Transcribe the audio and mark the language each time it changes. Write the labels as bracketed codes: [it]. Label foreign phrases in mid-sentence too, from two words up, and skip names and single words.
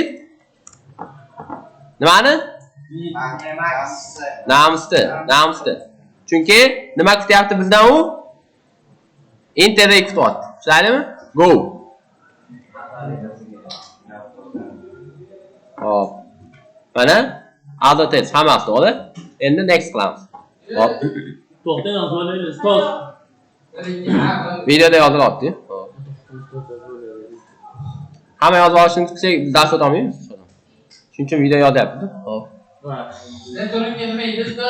[uz] Nimani? Namsda. Chunki nima kutyapti bizdan u? [en] Int array [uz] kutyapti. Tushunarlimi? Go. Hop. Mana [en] as it is [uz] hammasi to'g'ri. Endi next qilamiz. Hop. To'xta yozib ustoz. Videoda yozilyapti. Hop. Hamma yozib olishni kutsak, dars o'tamaymiz. Shuning uchun video yozyapti. Hop. Rektorga nima edi ustoz?